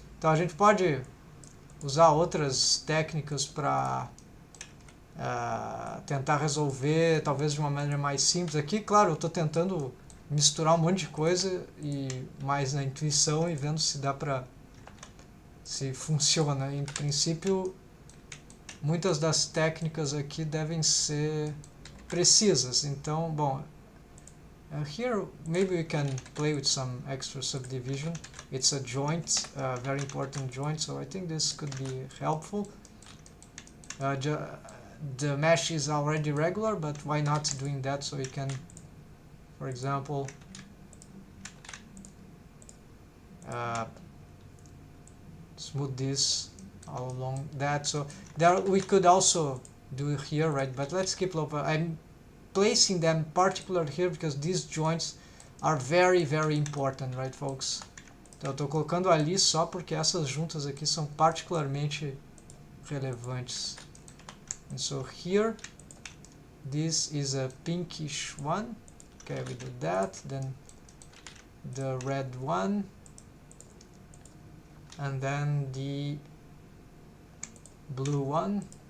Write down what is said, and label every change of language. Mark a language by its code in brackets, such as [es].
[pt] Então a gente pode usar outras técnicas para tentar resolver, talvez de uma maneira mais simples. Aqui, claro, eu estou tentando misturar um monte de coisa e mais na intuição e vendo se dá para, se funciona. Em princípio, muitas das técnicas aqui devem ser precisas. Então, bom, [en] here maybe we can play with some extra subdivision. It's a joint, very important joint, so I think this could be helpful. The mesh is already regular, but why not doing that so we can, for example, smooth this all along that. So there we could also do it here, right? But let's keep low. I'm placing them particularly here because these joints are very, very important, right, folks? [pt] Então eu estou colocando ali só porque essas juntas aqui são particularmente relevantes. [en] And so here, this is a pinkish one. Okay, we do that. Then the red one, and then the blue one.